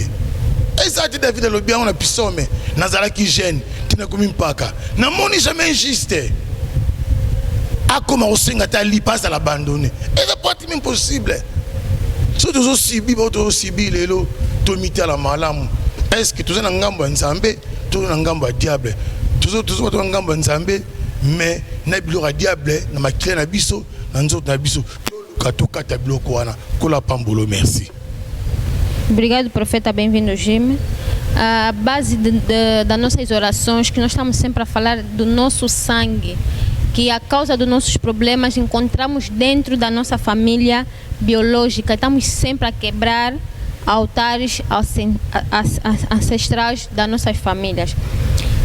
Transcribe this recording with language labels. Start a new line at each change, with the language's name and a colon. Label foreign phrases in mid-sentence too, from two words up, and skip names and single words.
Lingala: Eza te David alobi yango na Psaume nazalaki jeune tina komi mpaka namoni
French: jamais injuste
Lingala: akoma kosenga ta lipa azala abandone eza
French: pas impossible
Lingala: so tozosibi bao tozosibi lelo tomitala malamu est-ce toza na ngambo ya nzambe toza na ngambo ya diable toza na ngambo ya nzambe mais na biloko ya diable na makila na biso na nzoto na biso tokata biloko wana kola pambolo.
French: Merci.
Portuguese: Obrigado, profeta, bem-vindo, Jim. A base das nossas orações, que nós estamos sempre a falar do nosso sangue, que a causa dos nossos problemas encontramos dentro da nossa família biológica. Estamos sempre a quebrar altares ancestrais das nossas famílias.